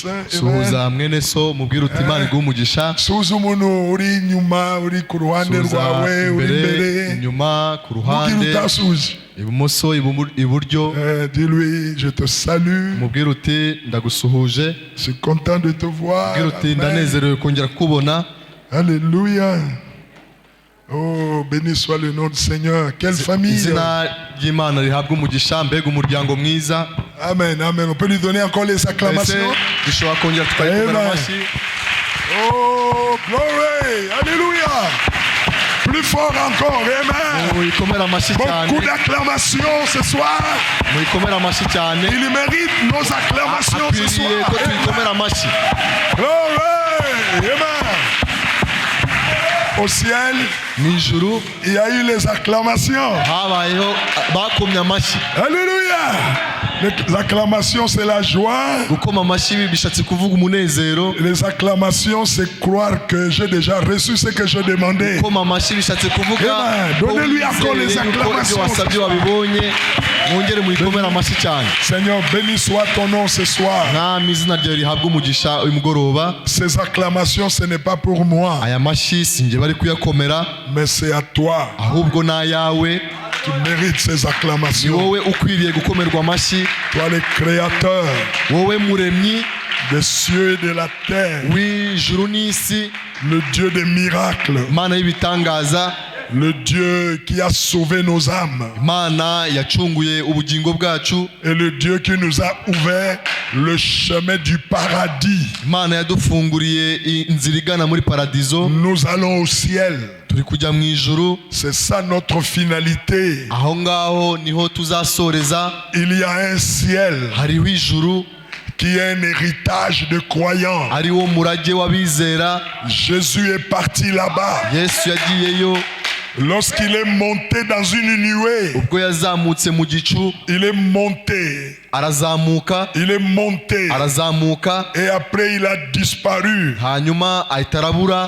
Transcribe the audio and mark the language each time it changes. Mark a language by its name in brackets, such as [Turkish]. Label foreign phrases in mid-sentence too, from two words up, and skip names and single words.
[Kinyarwanda] Amen. suhuza mwene so mubwire uti Imana iguhe umugisha. Suhuza umuntu uri inyuma, uri ku ruhande Suhuza rwawe, uri imbere imbere. inyuma ku Mubwire ruhande utasuhuje. ibumoso iburyo. [French] Dis-lui, je te salue. [Kinyarwanda] mubwire uti ndagusuhuje. [French] Je suis content de te voir. [Kinyarwanda] mubwire uti Amen. ndanezerewe kongera kukubona. [French] Alléluia. Oh, béni soit le nom du Seigneur. Quelle famille. [Kinyarwanda] izina ry'Imana rihabwa umugisha. mbega umuryango mwiza. Amen, amen. [French] On peut lui donner encore les [Kinyarwanda] ese [French] acclamations. [Kinyarwanda] dushobora kongera tukayikomera Amen. amashyi. [French] Oh, glory. Alléluia. Plus fort encore. Amen. [Kinyarwanda] muyikomere amashyi cyane. [French] Beaucoup d'acclamations ce soir. [Kinyarwanda] muyikomere amashyi cyane. [French] Il mérite nos acclamations ce [Kinyarwanda] akwiriye [French] soir. [Kinyarwanda] ko tuyikomera amashyi. [French] Glory. Amen. Au ciel, [Kinyarwanda] mu ijuru [French] il y a eu les acclamations. [Kinyarwanda] habayeho bakomye amashyi. [French] Alléluia. Les acclamations, c'est la joie. [Kinyarwanda] gukoma amashyi bishatse kuvuga umunezero. [French] Les acclamations, c'est croire que j'ai déjà reçu ce que je demandais. [Kinyarwanda] gukoma amashyi bishatse kuvuga [French] Amen. Donnez-lui encore les [Kinyarwanda] wizeye yuko ibyo [French] acclamations. [Kinyarwanda] wasabye wabibonye. mwongere muyikomere amashyi cyane. [French] Seigneur, béni soit ton nom ce soir. [Kinyarwanda] mwami izina ryawe rihabwa umugisha uyu mugoroba. [French] Ces acclamations, ce n'est pas pour moi, [Kinyarwanda] aya mashyi si njye bari kuyakomera [French] mais c'est à toi [Kinyarwanda] ahubwo ni ayawe. [French] qui mérites ces [Kinyarwanda] ni [French] acclamations. [Kinyarwanda] wowe ukwiriye gukomerwa amashyi. [French] Toi, le Créateur [Kinyarwanda] wowe muremyi [French] des cieux et de la terre, [Kinyarwanda] w'ijuru n'isi, [French] le Dieu des miracles, [Kinyarwanda] imana y'ibitangaza, [French] le Dieu qui a sauvé nos âmes [Kinyarwanda] imana yacunguye ubugingo bwacu, [French] et le Dieu qui nous a ouvert le chemin du paradis. [Kinyarwanda] imana yadufunguriye inzira igana muri paradizo. [French] Nous allons au ciel. [Kinyarwanda] turi kujya mu ijuru. [French] C'est ça notre finalité. [Kinyarwanda] aho ngaho niho tuzasoreza. [French] Il y a un ciel [Kinyarwanda] hariho ijuru [French] qui est un héritage de croyants. [Kinyarwanda] ari wo murage w'abizera. [French] Jésus est parti là-bas. [Kinyarwanda] yesu yagiyeyo [French] Lorsqu'il est monté dans une nuée, [Kinyarwanda] ubwo yazamutse mu gicu. [French] il est monté, [Kinyarwanda] arazamuka [French] il est monté, [Kinyarwanda] arazamuka [French] et après il a disparu, [Kinyarwanda] hanyuma ahita arabura